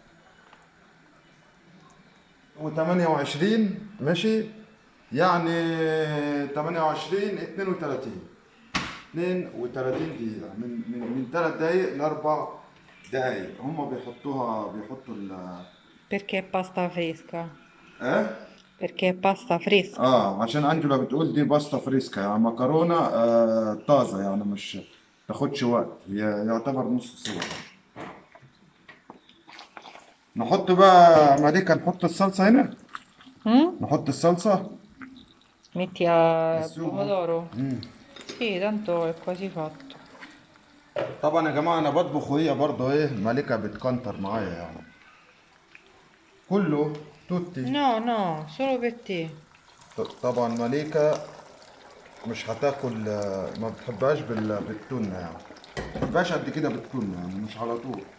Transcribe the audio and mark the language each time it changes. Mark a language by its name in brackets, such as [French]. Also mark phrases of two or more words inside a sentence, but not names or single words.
[Arabic] و28 ماشي، يعني 28 32 دقيقة، من 3 دقايق ل4 دقايق هما بيحطوا [Italian] Perché è pasta fresca. [Arabic] ايه؟ [Italian] Perché è pasta fresca. [Arabic] عشان انجلا بتقول دي [Italian] pasta fresca, [Arabic] يعني مكرونه طازه، يعني مش تاخدش وقت، هي يعتبر نص سوا. نحط بقى ماليكا، نحط الصلصه هنا، Mm? نحط الصلصه [Italian] Metti a [Arabic] السوق. [Italian] pomodoro? Sì, tanto è quasi fatto. [Arabic] طبعا يا جماعه انا بطبخ وهي برضه ايه، مالكه بتكنتر معايا يعني، كله توتي. [Italian] No, no, solo per te. [Arabic] طبعا مالكه مش هتاكل، ما بتحبهاش بالتونه يعني، ما بتحبهاش قد كده بالتونه يعني، مش على طول.